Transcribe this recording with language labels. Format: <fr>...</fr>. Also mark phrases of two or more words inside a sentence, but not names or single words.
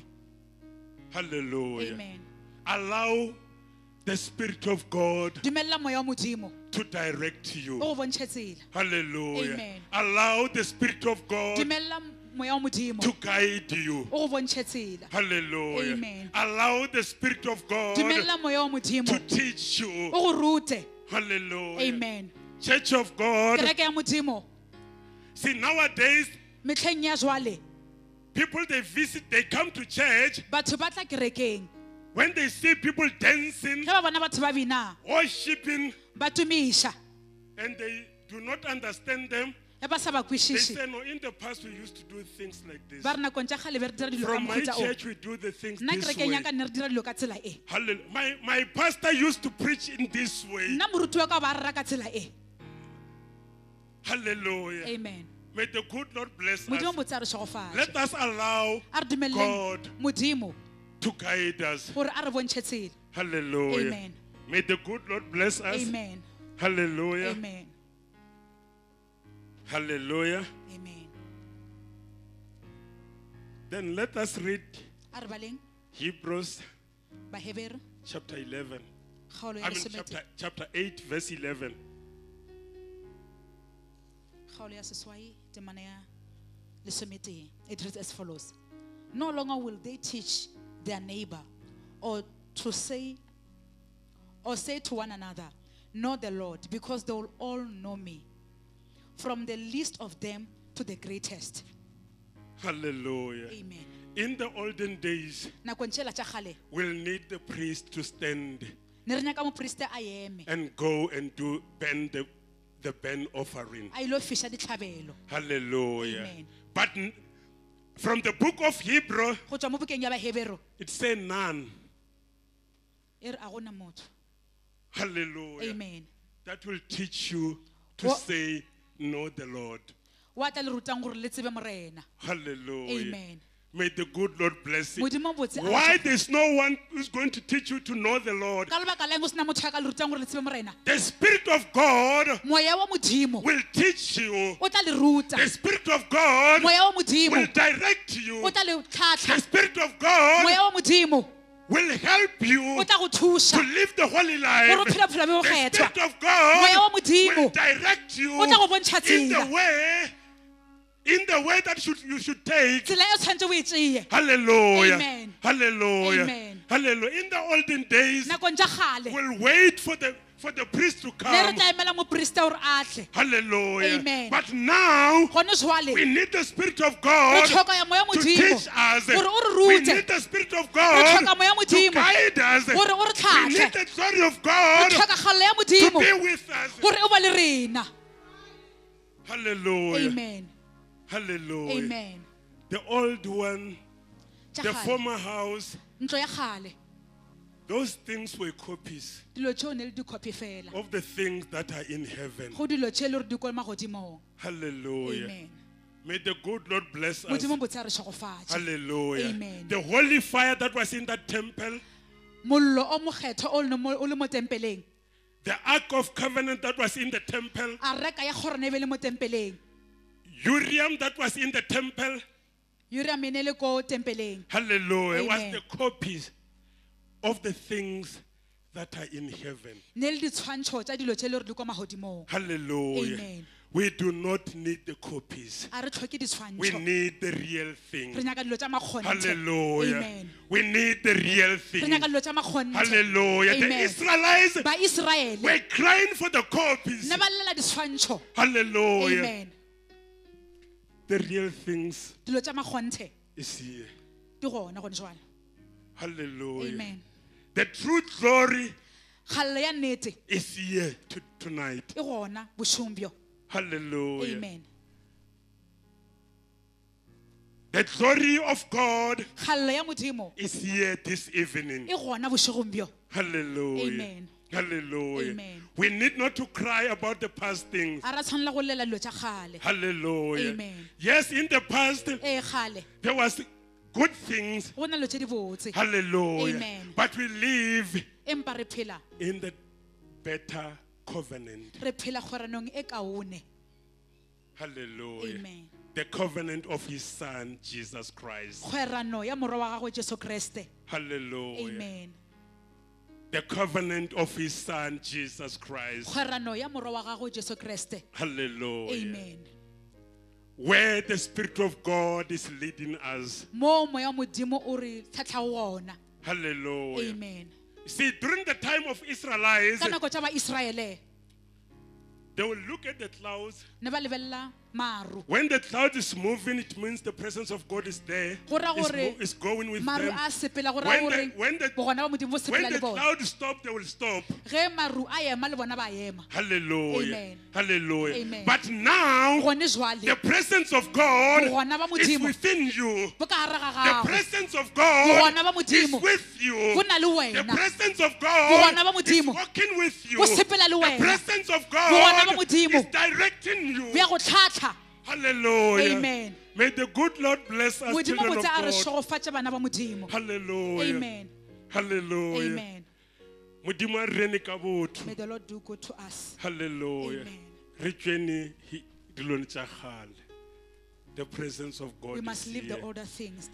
<en>Hallelujah. Amen. Allow the Spirit of God</en> <nso>dumelela moya wa modimo</nso> <en>to direct you.</en> <nso>o go bontšhe tsela.</nso> <en>Hallelujah. Amen. Allow the Spirit of God</en> <nso>dumelela moya wa modimo</nso> <en>to guide you.</en> <nso>o go bontšhe tsela.</nso> <en>Hallelujah. Amen. Allow the Spirit of God</en> <nso>dumelela moya wa modimo</nso> <en>to teach you.</en> <nso>o go rute.</nso> <en>Hallelujah. Amen. Church of God.</en> <nso>kereke ya modimo</nso> <en>See, nowadays,</en> <nso>metlheng ya jwale</nso> <en>people they visit, they come to church.</en> <nso>batho ba tla kerekeng</nso> <en>When they see people dancing,</en> <nso>ge ba bona batho ba bina</nso> <en>worshiping,</en> <nso>ba tumiša</nso> <en>and they do not understand them,</en> <nso>ge ba sa ba</nso> <en>they</en> <nso>kwešiše</nso> <en>say, no, in the past we used to do things like this.</en> <nso>ba re nakong tša kgale be re dira dilo ka</nso> <en>From my</en> <nso>mohuta o.</nso> <en>church, we do the things</en> <nso>nna</nso> <en>this</en> <nso>kerekeng</nso> <en>way.</en> <nso>ya ka nne re dira dilo ka tsela e.</nso> <en>Hallelujah. My pastor used to preach in this way.</en> <nso>nna moruti wa ka ba rera ka tsela e.</nso> <en>Hallelujah. Amen. May the good Lord bless</en> <nso>modimo</nso> <en>us.</en> <nso>botse a re šegofatše.</nso> <en>Let us allow</en> <nso>a re dumeleleng</nso> <en>God</en> <nso>modimo</nso> <en>to guide us.</en> <nso>gore a re bontšhe tsela.</nso> <en>Hallelujah. Amen. May the good Lord bless us. Amen. Hallelujah. Amen. Hallelujah. Amen. Then let us read</en> <nso>a re baleng</nso> <en>Hebrews</en> <nso>bahebere</nso> <en>chapter 11.</en> <nso>kgaolo ya</nso> <en>I mean</en> <nso>lesomete-</nso> <en>chapter 8 verse 11.</en> <nso>kgaolo ya seswai temana ya lesometee.</nso> <en>It reads as follows: no longer will they teach their neighbor or say to one another, know the Lord, because they will all know me, from the least of them to the greatest. Hallelujah. Amen. In the olden days,</en> <nso>nakong tšela tša kgale</nso> <en>we'll need the priest to stand</en> <nso>ne re nyaka moporiste a eme</nso> <en>and go and do the burnt offering.</en> <nso>a ilo fiša ditlhabelo.</nso> <en>Hallelujah. Amen. But from the book of Hebrew,</en> <nso>go tšwa mo bukeng ya bahebero</nso> <en>it says none.</en> <nso>e re a gona motho.</nso> <en>Hallelujah. Amen. That will teach you to What? say, know the Lord.</en> <nso>wa tla le rutang gore le tsebe morena.</nso> <en>Hallelujah. Amen. May the good Lord bless you.</en> <nso>modimo botse a re</nso> <en>Why</en> <nso>tšha-</nso> <en>there's no one who's going to teach you to know the Lord?</en> <nso>ka lebaka leng o sena motho a ka le rutang gore le tsebe morena.</nso> <en>The Spirit of God</en> <nso>moya wa modimo</nso> <en>will teach you.</en> <nso>o tla le ruta.</nso> <en>The Spirit of God</en> <nso>moya wa modimo</nso> <en>will direct you.</en> <nso>o tla le</nso> <en>The</en> <nso>tlhatlha.</nso> <en>Spirit of God</en> <nso>moya wa modimo</nso> <en>will help you</en> <nso>o tla go</nso> <en>to</en> <nso>thuša</nso> <en>live the holy life.</en> <nso>gore o phele bophelo bo bo</nso> <en>The</en> <nso>kgethwa.</nso> <en>Spirit of God</en> <nso>Moya wa Modimo</nso> <en>will direct you</en> <nso>o tla go bontšha</nso> <en>in</en> <nso>tsela.</nso> <en>the way that you should take.</en> <nso>tsela e o tshwanetse o e tšeye.</nso> <en>Hallelujah. Amen. Hallelujah. Amen. Hallelujah. In the olden days,</en> <nso>nakong tša kgale</nso> <en>we'll wait for the priest to</en> <nso>ne re</nso> <en>come.</en> <nso>tla emela moporiste gore a tle.</nso> <en>Hallelujah. Amen. But now,</en> <nso>Gone jwale</nso> <en>we need the Spirit of</en> <nso>re</nso> <en>God</en> <nso>tlhoka ya moya</nso> <en>to</en> <nso>modimo</nso> <en>teach us.</en> <nso>gore o re</nso> <en>We</en> <nso>rute,</nso> <en>need the Spirit of</en> <nso>re</nso> <en>God</en> <nso>tlhoka moya</nso> <en>to</en> <nso>modimo</nso> <en>guide us.</en> <nso>gore o re</nso> <en>We need</en> <nso>tlhatlhe,</nso> <en>the glory of</en> <nso>re</nso> <en>God</en> <nso>tlhoka kgalelo ya</nso> <en>to</en> <nso>modimo</nso> <en>be with us.</en> <nso>gore o ba le rena.</nso> <en>Hallelujah. Amen. Hallelujah. Amen. The old one,</en> <nso>Tša</nso> <en>the</en> <nso>kgale,</nso> <en>former house,</en> <nso>ntlo ya kgale</nso> <en>those things were copies</en> <nso>dilo tšeo ne le di-copy fela</nso> <en>of the things that are in heaven.</en> <nso>go dilo tše e le gore di ko magodimong.</nso> <en>Hallelujah. Amen. May the good Lord bless us.</en> <nso>modimo botse a re šogofatše.</nso> <en>Hallelujah. Amen. The holy fire that was in that temple,</en> <nso>mollo o mokgetho o le mo tempeleng,</nso> <en>the Ark of Covenant that was in the temple,</en> <nso>a reka ya kgorona e be le mo tempeleng,</nso> <en>Uriam that was in the temple,</en> <nso>Uriam e ne le ko tempeleng.</nso> <en>hallelujah, was Amen. the copies of the things that are in heaven.</en> <nso>Ne le ditshwantšho tša dilo tše e le gore di ko magodimong.</nso> <en>Hallelujah. Amen. We do not need the copies.</en> <nso>A re tlhoke</nso> <en>We</en> <nso>ditshwantšho,</nso> <en>need the real</en> <nso>re</nso> <en>thing.</en> <nso>nyaka dilo tša makgonthe.</nso> <en>Hallelujah. Amen. We need the real</en> <nso>Re</nso> <en>thing.</en> <nso>nyaka dilo tša makgonthe.</nso> <en>Hallelujah. The Amen. Israelites</en> <nso>Baiseraele</nso> <en>were crying for the copies.</en> <nso>ne ba llela ditshwantšho.</nso> <en>Hallelujah. Amen. The real things</en> <nso>Dilo tša makgonthe</nso> <en>is here.</en> <nso>di gona gone jwale.</nso> <en>Hallelujah. Amen. The true glory</en> <nso>Kgalelo ya nnete</nso> <en>is here tonight.</en> <nso>e gona bošong bjo.</nso> <en>Hallelujah. Amen. The glory of God</en> <nso>Kgalelo ya modimo</nso> <en>is here this evening.</en> <nso>e gona bošegong bjo.</nso> <en>Hallelujah. Amen. Hallelujah. Amen. We need not to cry about the past things.</en> <nso>A ra tshwanela go llela dilo tša kgale.</nso> <en>Hallelujah. Amen. Yes, in the past</en> <nso>Kgale</nso> <en>there was good things.</en> <nso>go na dilo tše di botse,</nso> <en>Hallelujah. Amen. But we live</en> <nso>empa re phela</nso> <en>in the better covenant.</en> <nso>re phela kgoranong e kaone.</nso> <en>Hallelujah. Amen. The covenant of his son, Jesus Christ.</en> <nso>Kgwerano ya morwa wa gagwe Jesu Kriste.</nso> <en>Hallelujah. Amen. The covenant of his son, Jesus Christ.</en> <nso>Kgwerano ya morwa wa gagwe Jesu Kriste.</nso> <en>Hallelujah. Amen. Where the Spirit of God is leading us.</en> <nso>Mo moya modimo o re tlhatlha wona.</nso> <en>Hallelujah. Amen. See, during the time of Israelites,</en> <nso>Ka nako tša Baiseraele</nso> <en>they will look at the clouds.</en> <nso>ne ba lebelela maru.</nso> <en>When the cloud is moving, it means the presence of God is there.</en> <nso>Go ra gore</nso> <en>It's going with</en> <nso>maru</nso> <en>them.</en> <nso>a sepela go ra</nso> <en>When</en> <nso>gore</nso> <en>the- when the-</en> <nso>bogona ba modimo bo</nso> <en>When</en> <nso>sepela</nso> <en>the</en> <nso>le bona.</nso> <en>cloud stops, they will stop.</en> <nso>Ge maru a ema le bona ba ema.</nso> <en>Hallelujah. Amen. Hallelujah. Amen. But now,</en> <nso>Gone</nso> <en>the</en> <nso>jwale</nso> <en>presence of God</en> <nso>bogona ba</nso> <en>is</en> <nso>modimo</nso> <en>within you.</en> <nso>bo ka gare ga</nso> <en>The</en> <nso>gago.</nso> <en>presence of God</en> <nso>Bogona ba</nso> <en>is</en> <nso>modimo</nso> <en>with you.</en> <nso>bo na le</nso> <en>The</en> <nso>wena.</nso> <en>presence of</en> <nso>Bogona ba</nso> <en>God is</en> <nso>modimo</nso> <en>walking with you.</en> <nso>bo sepela le</nso> <en>The</en> <nso>wena.</nso> <en>presence of</en> <nso>Bogona ba</nso> <en>God</en> <nso>modimo</nso> <en>is directing you.</en> <nso>bo ya go tlhatlha.</nso> <en>Hallelujah. Amen. May the good Lord bless us,</en> <nso>Modimo</nso> <en>children of</en> <nso>botse a re</nso> <en>God.</en> <nso>šogofatše bana ba modimo.</nso> <en>Hallelujah. Amen. Hallelujah. Amen.</en> <nso>Modimo a re rene ka botho.</nso> <en>May the Lord do good to us. Hallelujah. Amen.</en> <nso>Re tšwene dilong tša kgale.</nso> <en>The presence of God We is must leave here the older things.</en>